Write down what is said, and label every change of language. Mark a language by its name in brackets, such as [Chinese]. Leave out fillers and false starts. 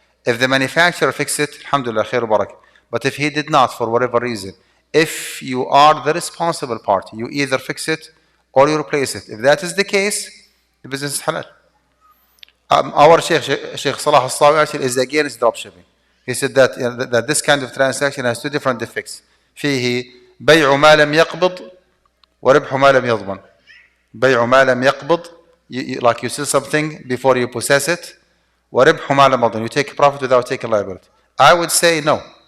[English] If the manufacturer fixed it, alhamdulillah, khair wa barak. But if he did not, for whatever reason, if you are the responsible party, you either fix it or you replace it. If that is the case, the business is halal. Our Sheikh Salah As-Sawi actually is against dropshipping. He said that this kind of transaction has two different defects. [Arabic] فيه بيع ما لم يقبض وربح ما لم يضمن. بيع ما لم يقبض, [English] like you sell something before you possess it. [Arabic] وربح ما لم يضمن, [English] you take profit without taking liability. I would say no.